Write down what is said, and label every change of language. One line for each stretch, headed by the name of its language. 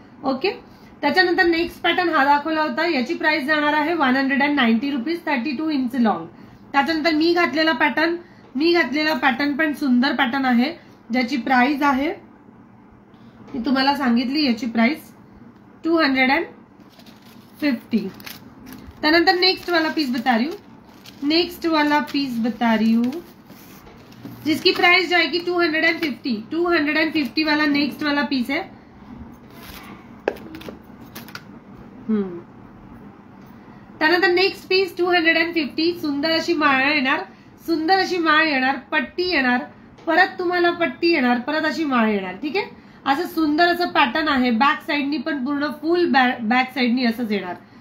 Marathi: Okay, त्याच्यानंतर next pattern हा दाखवला होता, याची प्राइस जाणार आहे 190 रुपीज, 32 इंच लॉंग। त्याच्यानंतर मी घातलेला पॅटर्न पण सुंदर पॅटर्न आहे, ज्याची प्राइस आहे मी तुम्हाला सांगितली, याची प्राइस 250।
Hindi: त्यानंतर नेक्स्ट वाला पीस बता रही हूँ, नेक्स्ट वाला पीस बता रही हूँ जिसकी प्राइस जाएगी 250। 250 वाला नेक्स्ट वाला पीस है।
Marathi: त्यानंतर नेक्स्ट पीस 250, सुंदर अशी माळ येणार, सुंदर अशी माळ येणार, पट्टी येणार, परत तुम्हाला पट्टी येणार, परत अशी माळ येणार, ठीक आहे। असं सुंदर असं पॅटर्न आहे, बॅक साइडनी पण पूर्ण फुल बॅक साइडनी असंच येणार।